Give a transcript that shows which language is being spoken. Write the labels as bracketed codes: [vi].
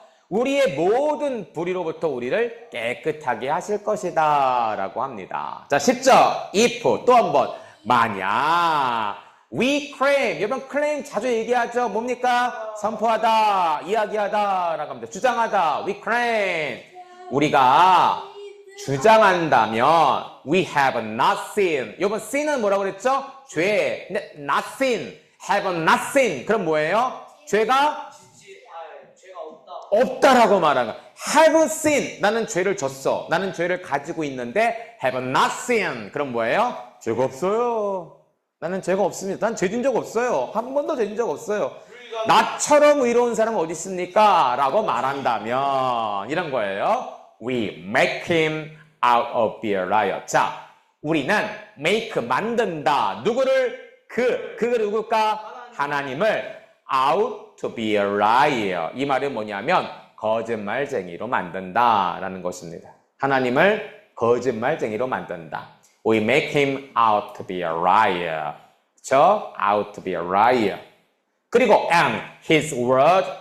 [ko] 우리의 모든 불의로부터 우리를 깨끗하게 하실 것이다 라고 합니다. 자, 10절 if 또 한번 만약 [en] we claim, [ko] 여러분 claim 자주 얘기하죠. 뭡니까? 선포하다, 이야기하다 라고 합니다. 주장하다, [en] we claim. [ko] 우리가 주장한다면 [en] we have not sinned. [ko] 여러분 sin은 뭐라고 그랬죠? 죄. [en] 근데 not sin, have not sinned. [ko] 그럼 뭐예요? 죄가 없다라고 말하는 거야. [en] have sinned. [ko] 나는 죄를 졌어. 나는 죄를 가지고 있는데 [en] have not sinned. [ko] 그럼 뭐예요? 죄가 없어요. 나는 죄가 없습니다. 난 죄진 적 없어요. 한 번도 죄진 적 없어요. 나처럼 의로운 사람은 어디 있습니까? 라고 말한다면 이런 거예요. [en] We make him out of be a liar. [ko] 자, 우리는 make, 만든다. 누구를? 그가 누굴까? [en] 하나님을 out to be a liar. [ko] 이 말은 뭐냐면 거짓말쟁이로 만든다라는 것입니다. 하나님을 거짓말쟁이로 만든다. [en] We make him out to be a liar. [ko] 그렇죠? [en] out to be a liar. [ko] 그리고 [en] and his word.